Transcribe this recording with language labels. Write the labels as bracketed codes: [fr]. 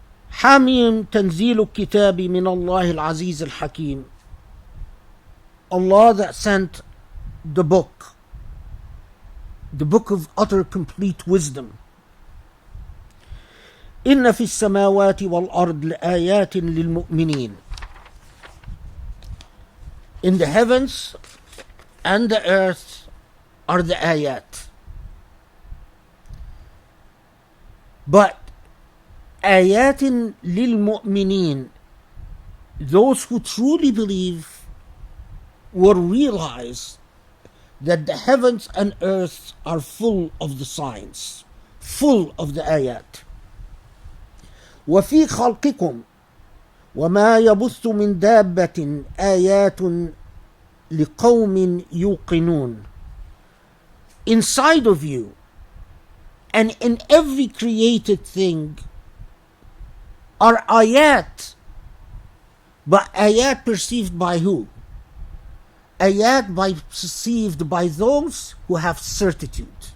[ar] حاميم تنزيل الكتاب من الله العزيز الحكيم. [en] Allah that sent the book of utter complete wisdom. [ar] إن في السماوات والأرض لآيات للمؤمنين. [en] In the heavens and the earth are the ayat. But [ar] آيات للمؤمنين, [en] those who truly believe will realize that the heavens and earth are full of the signs, full of the ayat. [ar] وفي خلقكم وما يبث من دابة آيات لقوم يوقنون. [en] Inside of you and in every created thing are ayat, but ayat perceived by who? Ayat perceived by those who have certitude.